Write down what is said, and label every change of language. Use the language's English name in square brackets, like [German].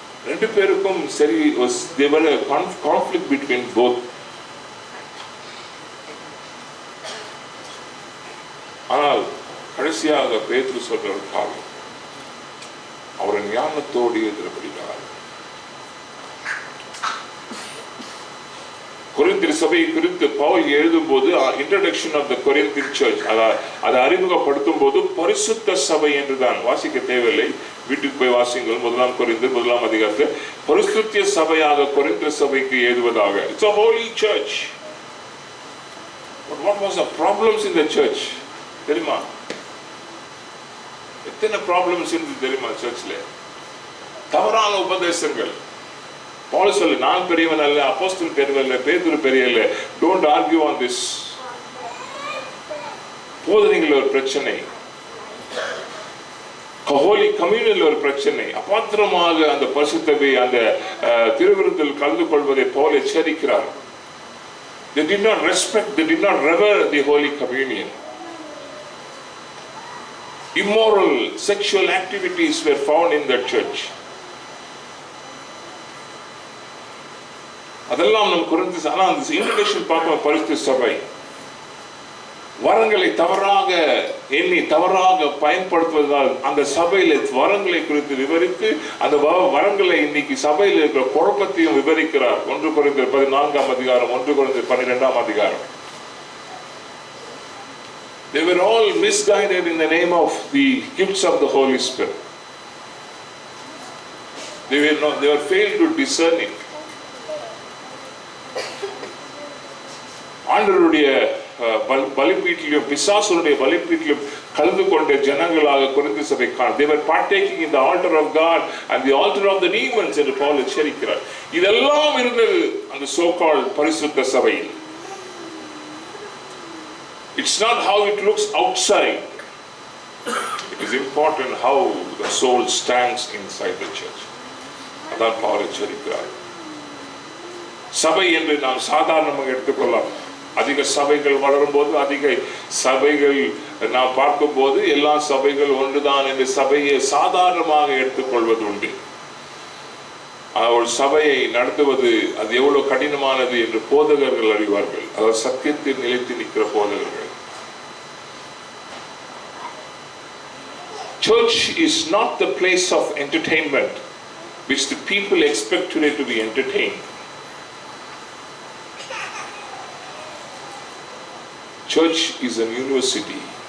[English] 2 [Tamil] பேருக்கும் சரி [English] there was a conflict between both. [Tamil] ஆனால் கடைசியாக பேதுரு சொல்ற ஒரு காரியம், அவர் ஞானத்தோடு எதிர்படுகிறார். கொரிந்தியர் சபையை குறித்து பவுல் எழுதும் போது [English] introduction of the Corinthian church [Tamil] அதை அறிமுகப்படுத்தும் போது பரிசுத்த சபை என்றுதான், வாசிக்க தேவையில்லை, வீட்டுக்கு போய் வாசிங்கள். 1 கொரிந்தியர் 1 பரிசுத்த சபையாக கொரிந்தியர் சபைக்கு எழுதுவதாக. [English] It's a holy church. But what was the problems in the church? [Tamil] தெரியுமா? எத்தனை ப்ராப்ளம்ஸ் இருந்து தெரியுமா சர்ச்ல? தவறான உபதேசங்கள். பவுல் சொல்லு, நான் பெரியவன் அல்ல, அப்போஸ்தலன் பெரியவன் அல்ல, பேதுரு பெரியவன் அல்ல. [English] Don't argue on this. [Tamil] போதனைகள் ஒரு பிரச்சனை, ஹோலி கம்யூனியன்ல ஒரு பிரச்சனை, அபாத்திரமாக அந்த பரிசுத்தவை அந்த திருவிருந்தில் கலந்து கொள்வதை Pavul எச்சரிக்கிறார். [English] They did not respect, they did not revere the Holy Communion. Immoral sexual activities were found in the church. [Tamil] அதெல்லாம் நம் குறித்து. ஆனால் அந்த இன்ட்ரோடக்ஷன் பார்ப்போம். பரிசுத்த சபை வரங்களை தவறாக எண்ணி தவறாக பயன்படுத்துவதால் அந்த சபையில வரங்களை குறித்து விவரித்து அந்த வரங்களை இன்னைக்கு சபையில் இருக்கிற குழப்பத்தையும் விவரிக்கிறார். 1 கொரிந்தியர் 14 1 கொரிந்தியர் 12. [English] They were all misguided in the name of the gifts of the Holy Spirit. They were failed to discern it. [Tamil] ஆண்டவருடைய பலிபீட்டிலும் பிசாசுடைய பலிபீட்டிலும் கலந்து கொண்ட ஜனங்களாக கொரிந்திய சபை காண. [English] They were partaking in the altar of God and the altar of the demons [Tamil] என்று பவுல் எச்சரிக்கிறார். இதெல்லாம் இருந்தது அந்த so called பரிசுத்த சபையில். [English] It's not how it looks outside. It is important how the soul stands inside the church. [Tamil] அதான் பவுல் எச்சரிக்கிறார். சபை என்று நாம் சாதாரணமாக எடுத்துக்கொள்ளலாம். அதிக சபைகள் வளரும் போது, அதிக சபைகள் நாம் பார்க்கும் போது எல்லா சபைகள் ஒன்றுதான் என்று சபையை சாதாரணமாக எடுத்துக்கொள்வது உண்டு. ஒரு சபையை நடத்துவது அது எவ்வளவு கடினமானது என்று போதகர்கள் அறிவார்கள். அதாவது சத்தியத்தில் நிலைத்து நிற்கிற போதகர்கள். [English] Church is not the place of entertainment which the people expect today to be entertained. Church is an university.